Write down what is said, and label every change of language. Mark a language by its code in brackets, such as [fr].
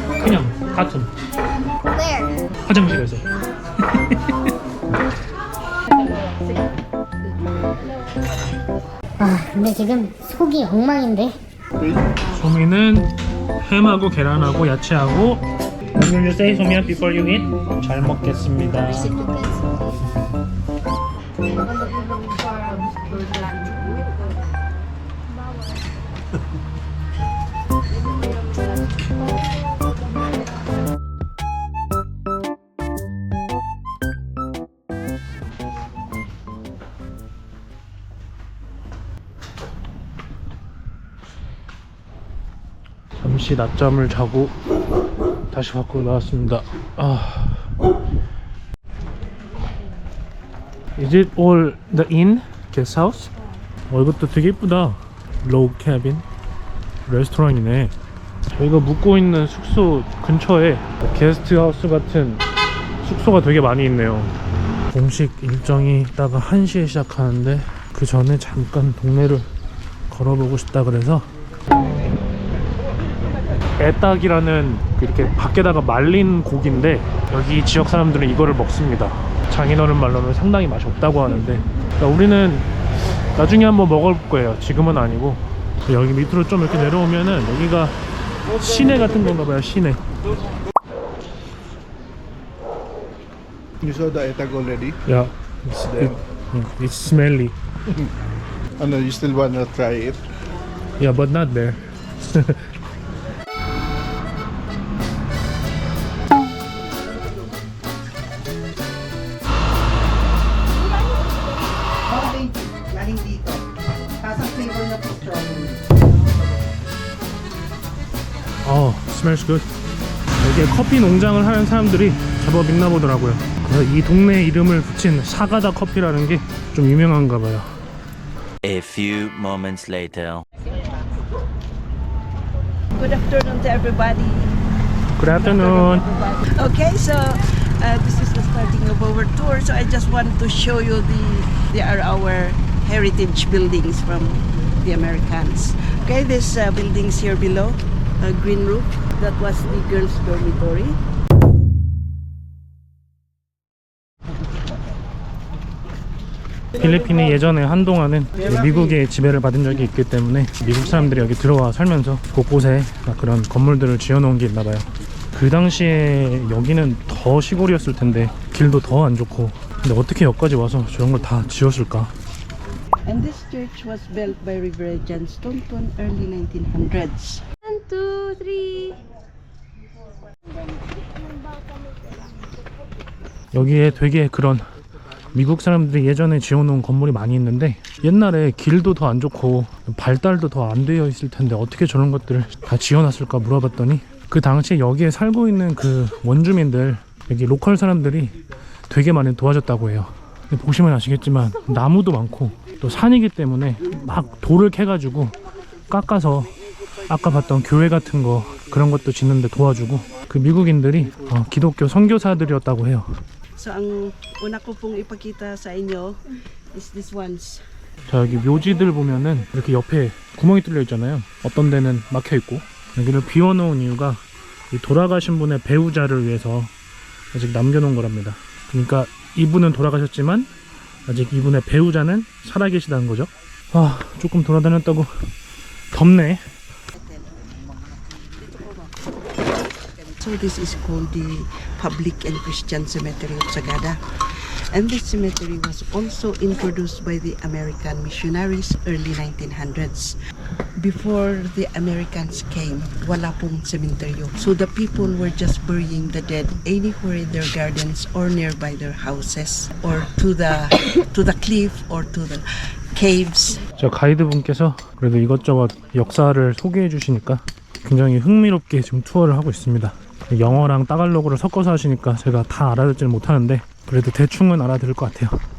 [ko] 큰형, 하품. [en] Where? [ko] 화장실에서. 아, 근데 지금 속이 엉망인데. 소미는 햄하고 계란하고 야채하고. [en] Will you say, 소미야, before you eat? [ko] 잘 먹겠습니다. 잠시 낮잠을 자고 다시 밖으로 나왔습니다. [en] Is it all the inn? guest house? [ko] 이것도 되게 이쁘다. low cabin 레스토랑이네. 저희가 묵고 있는 숙소 근처에 게스트 하우스 같은 숙소가 되게 많이 있네요. 공식 일정이 이따가 1시에 시작하는데 그 전에 잠깐 동네를 걸어보고 싶다 그래서 애딱이라는 이렇게 밖에다가 말린 고기인데 여기 지역 사람들은 이거를 먹습니다. 장인어른 말로는 상당히 맛이 없다고 하는데 그러니까 우리는 나중에 한번 먹어볼 거예요. 지금은 아니고. 여기 밑으로 좀 이렇게 내려오면은 여기가 시내 같은 건가 봐요. 시내. [en] You saw the etag already? Yeah, it's smelly. Ano, you still wanna try it? Yeah, but not there. [tl] Galing dito. Tapos ang flavor na po strawberry. [en] smells good. [ko] 여기에 커피 농장을 하는 사람들이 제법 있나 보더라고요. 그래서 이 동네 이름을 붙인 사가다 커피라는 게 좀 유명한가 봐요. [en] A few moments later. Good afternoon to everybody. Good afternoon. Okay, so this is the starting of our tour. So I just wanted to show you they are our heritage buildings from the Americans. Okay, this buildings here below, green roof. That was the girls' dormitory. [ko] 필리핀이 예전에 한동안은 미국의 지배를 받은 적이 있기 때문에 미국 사람들이 여기 들어와 살면서 곳곳에 그런 건물들을 지어놓은 게 있나봐요. 그 당시에 여기는 더 시골이었을 텐데 길도 더 안 좋고, 근데 어떻게 여기까지 와서 저런 걸 다 지었을까? [en] And this church was built by Reverend John Staunton early 1900s. 1, 2, 3. [ko] 여기에 되게 그런 미국 사람들이 예전에 지어놓은 건물이 많이 있는데 옛날에 길도 더 안 좋고 발달도 더 안 되어 있을 텐데 어떻게 저런 것들을 다 지어놨을까 물어봤더니 그 당시에 여기에 살고 있는 그 원주민들, 여기 로컬 사람들이 되게 많이 도와줬다고 해요. 보시면 아시겠지만 나무도 많고 또 산이기 때문에 막 돌을 캐가지고 깎아서 아까 봤던 교회 같은 거 그런 것도 짓는데 도와주고, 그 미국인들이 기독교 선교사들이었다고 해요. [tl] So ang una ko pong ipakita sa inyo [en] is this ones. [ko] 자, 여기 묘지들 보면은 이렇게 옆에 구멍이 뚫려 있잖아요. 어떤 데는 막혀 있고. 여기를 비워놓은 이유가 이 돌아가신 분의 배우자를 위해서 아직 남겨놓은 거랍니다. 그러니까 이분은 돌아가셨지만 아직 이분의 배우자는 살아계시다는 거죠. 조금 돌아다녔다고 덥네. [en] So this is called the Public and Christian Cemetery of Sagada. And this cemetery was also introduced by the American missionaries early 1900s. Before the Americans came, [tl] wala pong cementerio. [en] So the people were just burying the dead anywhere in their gardens or nearby their houses, or to the cliff or to the caves. [ko] 저 가이드분께서 그래도 이것저것 역사를 소개해 주시니까 굉장히 흥미롭게 지금 투어를 하고 있습니다. 영어랑 따갈로그를 섞어서 하시니까 제가 다 알아듣지는 못하는데 그래도 대충은 알아들을 것 같아요.